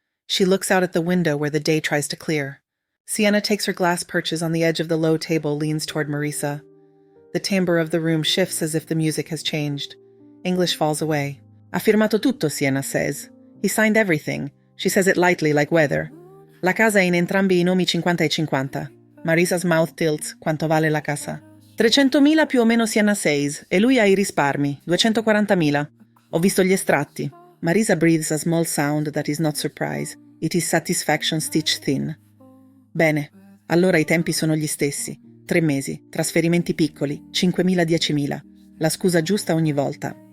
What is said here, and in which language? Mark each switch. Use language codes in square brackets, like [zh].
[en] She looks out at the window where the day tries to clear. Sienna takes her glass perches on the edge of the low table, leans toward Marisa. The timbre of the room shifts as if the music has changed. English falls away. [it] Ha firmato tutto, [en] Sienna says. He signed everything. She says it lightly, like weather. [it] La casa è in entrambi I nomi 50 e 50. [en] Marisa's mouth tilts. [it] Quanto vale la casa? 300.000 più o meno, [en] Sienna says, [it] e lui ha I risparmi, 240.000. Ho visto gli estratti. [en] Marisa breathes a small sound that is not surprise. It is satisfaction stitched thin. [it] Bene, allora I tempi sono gli stessi. 3 mesi, trasferimenti piccoli, 5.000, 10.000. La scusa giusta ogni volta.